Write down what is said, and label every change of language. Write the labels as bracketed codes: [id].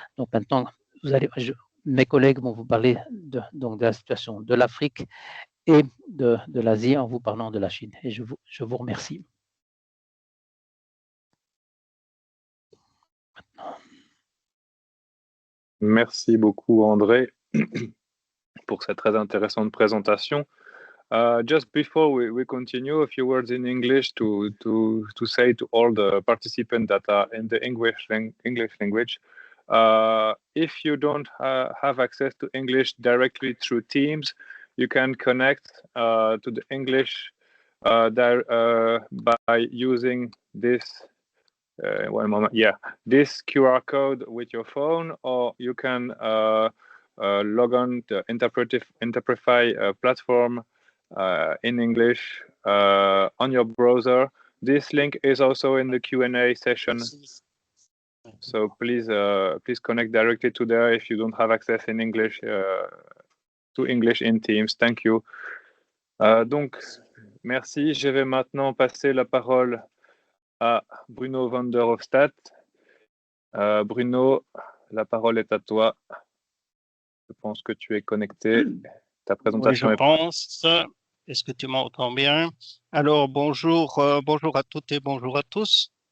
[fr] Donc maintenant, mes collègues vont vous parler de la situation de l'Afrique et de l'Asie en vous parlant de la Chine. Et je vous remercie. Merci beaucoup, André, pour cette très intéressante présentation. [en] Just before we continue, a few words in English to say to all the participants that are in the English language. If you don't have access to English directly through Teams, you can connect to the English by using this. One moment. Yeah, this QR code with your phone, or you can log on the Interprefy platform in English on your browser. This link is also in the Q&A session. So please connect directly to there if you don't have access in English to English in Teams. Thank you. [fr] Donc, merci. Je vais maintenant passer la parole à Bruno van der Hofstadt. Bruno, la parole est à toi. Je pense que tu es connecté. Ta présentation oui, je pense. Est-ce que tu m'entends bien? Alors, bonjour à toutes et bonjour à tous.